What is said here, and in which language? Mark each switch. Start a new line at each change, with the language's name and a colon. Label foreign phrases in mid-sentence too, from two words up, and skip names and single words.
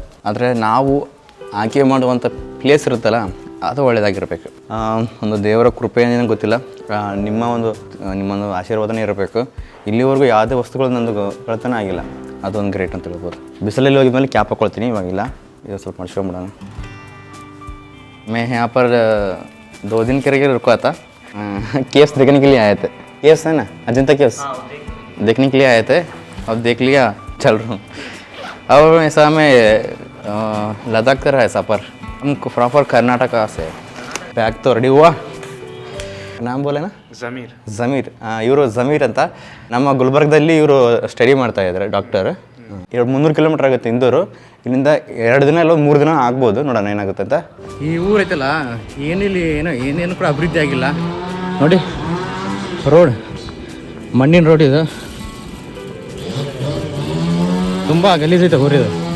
Kannada: ಆದರೆ ನಾವು ಆಯ್ಕೆ ಮಾಡುವಂಥ ಪ್ಲೇಸ್ ಇರುತ್ತಲ್ಲ, ಅದು ಒಳ್ಳೆಯದಾಗಿರಬೇಕು. ಒಂದು ದೇವರ ಕೃಪೆ ಏನೇನು ಗೊತ್ತಿಲ್ಲ, ನಿಮ್ಮೊಂದು ಆಶೀರ್ವಾದನೇ ಇರಬೇಕು. ಇಲ್ಲಿವರೆಗೂ ಯಾವುದೇ ವಸ್ತುಗಳು ನಂದು ಕಳ್ತನ ಆಗಿಲ್ಲ, ಅದೊಂದು ಗ್ರೇಟ್ ಅಂತ ಹೇಳ್ಬೋದು. ಬಿಸಿಲಲ್ಲಿ ಹೋಗಿದ ಮೇಲೆ ಕ್ಯಾಪ್ ಹಾಕ್ಕೊಳ್ತೀನಿ, ಇವಾಗಿಲ್ಲ. ಇದು ಸ್ವಲ್ಪ ಮಡ್ಸ್ಕೊಂಬಿಡೋಣ.
Hindi: मैं यहाँ पर 2 दिन के लिए रुका था. केव्स देखने के लिए आए थे. केव्स है ना, अजंता केव्स देखने के लिए आए थे. अब देख लिया, चल रहा हूँ. अब ऐसा मैं लद्दाख कर रहा है सफ़र. हम प्रॉपर कर्नाटका से. बैग तो रेडी हुआ. नाम बोले ना, ज़मीर.
Kannada: ಇವರು ज़मीर ಅಂತ ನಮ್ಮ ಗುಲ್ಬರ್ಗದಲ್ಲಿ ಇವರು ಸ್ಟಡಿ ಮಾಡ್ತಾ ಇದ್ದಾರೆ, ಡಾಕ್ಟರ್. 300 ಕಿಲೋಮೀಟ್ರ್ ಆಗುತ್ತೆ ಇಂದೂರು. ಇಲ್ಲಿಂದ 2 ದಿನ ಇಲ್ಲ 3 ದಿನ ಆಗ್ಬೋದು, ನೋಡೋಣ ಏನಾಗುತ್ತೆ ಅಂತ. ಈ ಊರು ಐತಲ್ಲ, ಏನೇನು ಕೂಡ ಅಭಿವೃದ್ಧಿ ಆಗಿಲ್ಲ ನೋಡಿ. ರೋಡ್ ಮಣ್ಣಿನ ರೋಡ್ ಇದು, ತುಂಬ ಗಲೀಜೈತೆ ಊರಿದು.